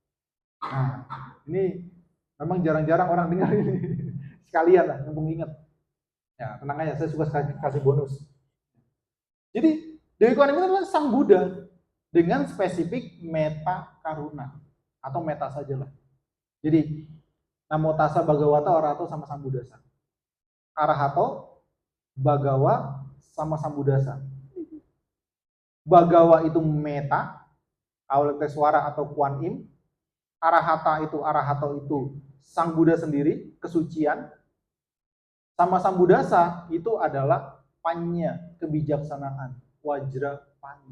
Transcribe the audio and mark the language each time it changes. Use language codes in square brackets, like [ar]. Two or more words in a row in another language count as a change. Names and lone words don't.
[id] Nah, ini memang jarang-jarang orang dengar ini. sekalian lah, mumpung ingat. Ya, tenang aja, saya suka kasih bonus. Jadi, Dewi Kuan Im itu adalah Sang Buddha dengan spesifik [pi] meta karuna [id] atau meta sajalah. Jadi, [pi] Namo Tassa Bhagavata Arahato sama Sambuddhasa. Arahato, Bhagawa sama Sambuddhasa. [id] Bhagawa itu meta, Avalokitesvara atau Kuan Im. Arahato itu Sang Buddha sendiri, kesucian. [pi] Sama Sambuddhasa [id] itu adalah panya, kebijaksanaan, wajra pani.